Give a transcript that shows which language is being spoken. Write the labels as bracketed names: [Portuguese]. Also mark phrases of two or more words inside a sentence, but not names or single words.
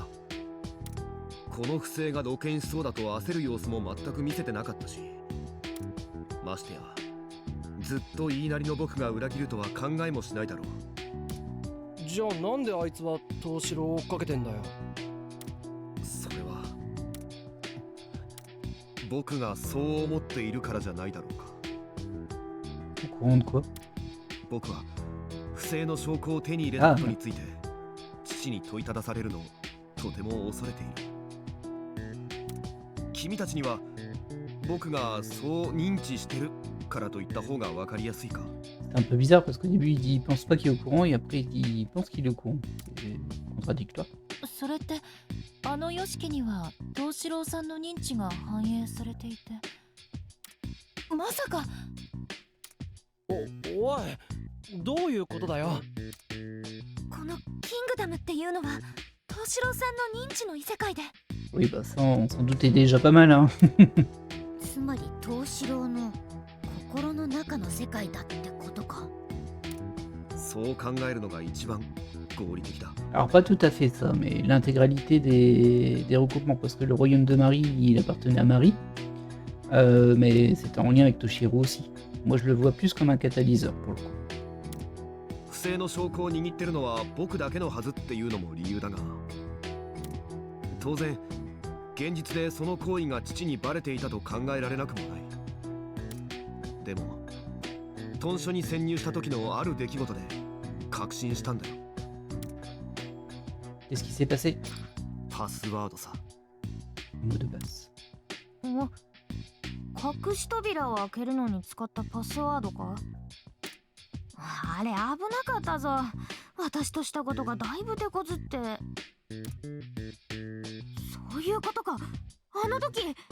[Japanese] この不正が露見しそうだと焦る様子も全く見せてなかったし、ましてやずっと言いなりの僕が裏切るとは考えもしないだろう。じゃあなんであいつは藤四郎を追っかけてんだよ。それは僕がそう思っているからじゃないだろうか。 [French] Au courant de quoi? [Japanese] 僕は不正の証拠を手に入れたことについて父に問いただされるのをとても恐れている。君たちには僕がそう認知してるからと言った方が分かりやすいか。 [French] C'est un peu bizarre parce qu'au début il dit il pense pas qu'il est au courant et après il dit il pense qu'il est au courant. C'est contradictoire. [Japanese] それってあのヨシキには藤四郎さんの認知が反映されていて、まさか。おい、どういうことだよ。このキングダムっていうのは藤四郎さんの認知の異世界で。 [French] Oui bah ça on s'en doutait déjà pas mal hein. [Japanese] つまり藤四郎の心の中の世界だってことか。そう考えるのが一番合理的だ。 [French] Alors pas tout à fait ça, mais l'intégralité des recoupements, parce que le royaume de Marie, il appartenait à Marie, mais c'était en lien avec Toshiro aussi. Moi je le vois plus comme un catalyseur pour le coup. [Japanese] 不正の証拠を握ってるのは僕だけのはずっていうのも理由だが、当然現実でその行為が父にバレていたと考えられなくもない。でも豚書に潜入した時のある出来事で確信したんだよ。 [French] Qu'est-ce qui s'est passé? [Japanese] パスワードさ。 [French] Mot de passe. [Japanese] 隠し扉を開けるのに使ったパスワードか？あれ危なかったぞ。私としたことがだいぶ手こずって。そういうことか。あの時。